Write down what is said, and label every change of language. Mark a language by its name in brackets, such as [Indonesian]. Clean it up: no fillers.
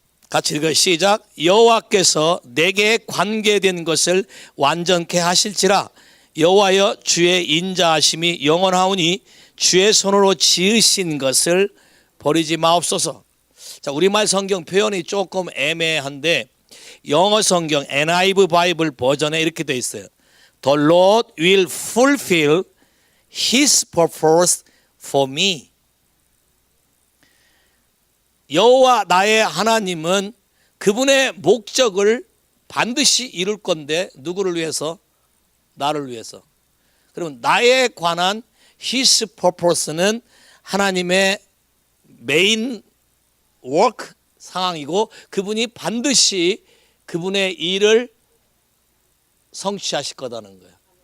[Korean] 같이 읽어요. 시작. 여호와께서 내게 관계된 것을 완전케 하실지라. 여호와여 주의 인자하심이 영원하오니 주의 손으로 지으신 것을 버리지 마옵소서. 자, 우리말 성경 표현이 조금 애매한데 영어 성경 NIV 바이블 버전에 이렇게 되어 있어요. [English] The Lord will fulfill His purpose for me. [Korean] 여호와 나의 하나님은 그분의 목적을 반드시 이룰 건데 누구를 위해서? 나를 위해서. 그러면 나에 관한 His purpose 는 하나님의 메인 워크 상황이고 그분이 반드시 그분의 일을 성취하실 거다는 거예요.